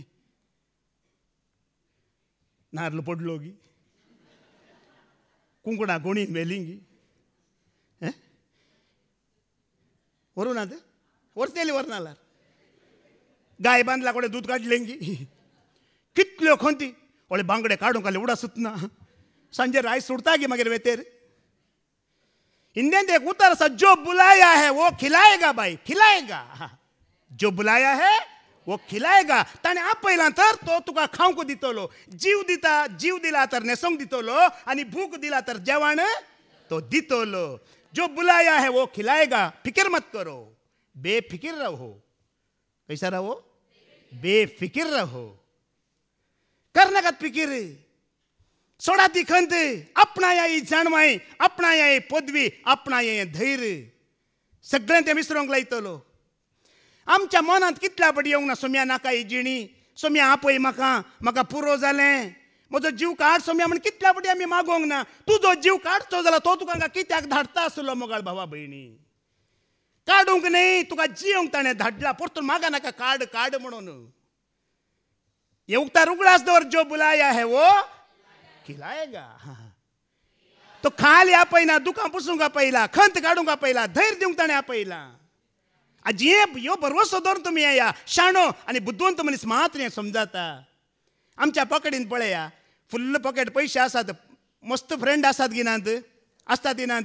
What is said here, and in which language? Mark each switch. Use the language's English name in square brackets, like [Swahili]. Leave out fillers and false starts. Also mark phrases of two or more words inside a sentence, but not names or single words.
[Konkani] नारळ पडलो गी, कुंकणा कोणी मेली गी, व्हरूं ते व्हरतेली व्हरनाल्यार. गाय बांदला कोडे दूध काडलें गी. कितल्यो खंती व्हडले बांगडे काडूंक आले उडा सुतना. सांजे रायस सुडता गी मागीर वेतेर. हिंदीन एक उतर आसा, [Hindi] जो बुलाया है वो खिलाएगा बाई, खिलाएगा. जो बुलाया है वो खिलाएगा. [Konkani] ताणें आपयलां तर तो तुका खावंक दितलो. जीव दिता, जीव दिला तर न्हेसोंक दितलो आनी भूक दिला तर जेवण तो दितलो. [Hindi] जो बुलाया है वो खिलाएगा. फिक्र मत करो, बेफिक्र रहो. कैसा रहो? बेफिक्र रहो. [Konkani] करनाकात फिकीर. सोडा ती खंत. आपणाया ही जाणवाय, आपणाया ही पदवी, आपणाया हें धैर्य. सगळें तें विसरोंक लायतलो. आमच्या मनांत कितल्या फावटी येवंक ना सोम्या नाका ही जिणी, सोम्या आपय म्हाका पुरो जालें, म्हजो जीव काड सोम्या म्हण कितल्या फावटी आमी मागोंक ना. तुजो जीव काडचो जाल्यार तो तुका हांगा कित्याक धाडटा आसलो मोगाळ भावा भयणी. काडूंक न्ही, तुका जियोंक ताणें धाडला. परतून मागा नाका काड काड म्हणून. हे उक्तार उगडास दवर. [Hindi] जो बुलाया है वो खिलाएगा. [Konkani] तो खाली आपयना, दुखां पुसूंक आपयला, खंत काडूंक आपयला, धैर्य दिवंक ताणें आपयला. आज ह्यो भरवसो दवरून तुमी येया. शाणो आनी बुद्धवंत मनीस मात्र हें समजाता. आमच्या पॉकेटीन पळया, [English] full pocket [Konkani] पयशे आसात, मस्त फ्रेंड आसात गिनात, आसतात गिनात.